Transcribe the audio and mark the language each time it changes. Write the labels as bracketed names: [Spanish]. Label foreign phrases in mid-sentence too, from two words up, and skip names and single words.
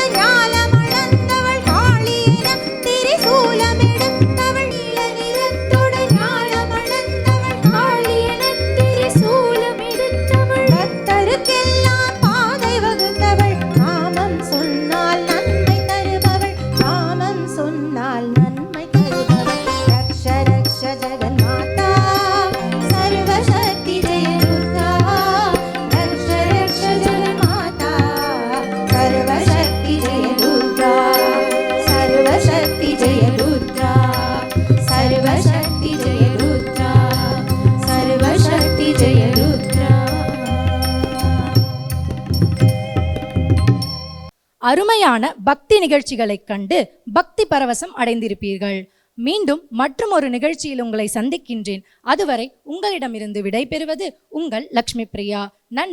[Tamil] ஞாலமளந்தவள் காளியென திரிசூலமெடுத்தவள் நீல நிறத்தோடு ஞாலமளந்தவள் காளியென திரிசூலமெடுத்தவள் பக்தருக்கெல்லாம் பாதை வகுத்தவள் நாமம் சொன்னால் நன்மை தருபவள் நாமம் சொன்னால் நன்மை தருபவள் [Sanskrit] रक्ष रक्ष जगन्माता सर्वशक्ति जय दुर्गा रक्ष रक्ष जगन्माता सर्वशक्ति जय दुर्गा सर्वशक्ति जय दुर्गा सर्वशक्ति जय दुर्गा सर्वशक्ति जय दुर्गा [Tamil] அருமையான பக்தி நிகழ்ச்சிகளைக் கண்டு பக்தி பரவசம் அடைந்திருப்பீர்கள். மீண்டும் மற்றும் ஒரு நிகழ்ச்சியில் உங்களை சந்திக்கின்றேன். அதுவரை உங்களிடமிருந்து விடை பெறுவது உங்கள் லக்ஷ்மி பிரியா.